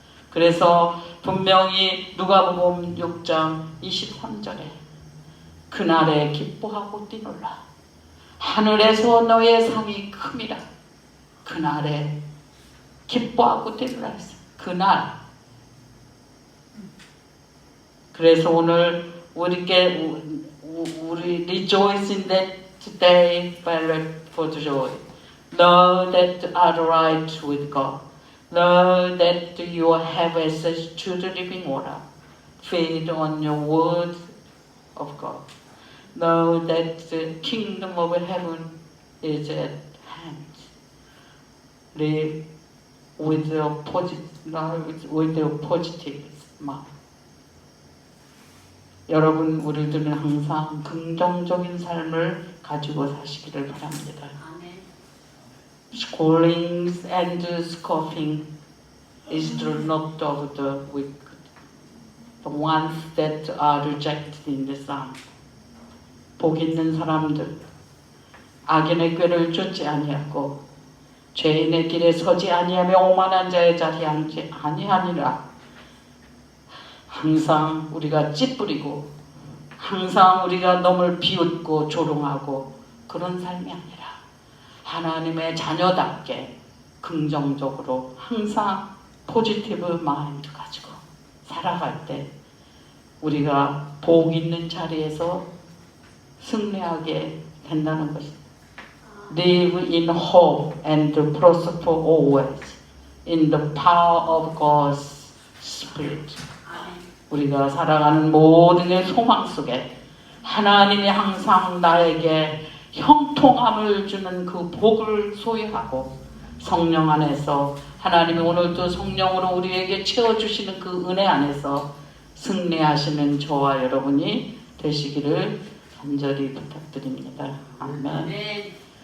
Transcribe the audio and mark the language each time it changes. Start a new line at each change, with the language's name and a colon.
Korean: 그래서 분명히 누가복음 6장 23절에 그날에 기뻐하고 뛰놀라 하늘에서 너의 상이 큼이라. 그날에 기뻐하고 뛰놀라 했어요. 그날. 그래서 오늘 우리
English: rejoice in that today for joy. Know that you are right with God. Know that you have access to the living water. Feed on your word of God. Know that the kingdom of heaven is at hand. Live with a positive mind.
Korean: 여러분, 우리들은 항상 긍정적인 삶을 가지고 사시기를 바랍니다.
English: Scolding and scoffing is the note of the wicked, the ones that are rejected in the sun.
Korean: 복 있는 사람들, 악인의 꾀를 쫓지 아니하고 죄인의 길에 서지 아니하며 오만한 자의 자리에 앉지 아니하니라. 항상 우리가 찌푸리고 항상 우리가 너무 비웃고 조롱하고 그런 삶이 아니라 하나님의 자녀답게 긍정적으로 항상 포지티브 마인드 가지고 살아갈 때 우리가 복 있는 자리에서 승리하게 된다는 것입니다.
English: Live in hope and prosper always in the power of God's Spirit.
Korean: 우리가 살아가는 모든 소망 속에 하나님이 항상 나에게 형통함을 주는 그 복을 소유하고 성령 안에서 하나님이 오늘도 성령으로 우리에게 채워주시는 그 은혜 안에서 승리하시는 저와 여러분이 되시기를 간절히 부탁드립니다. 아멘.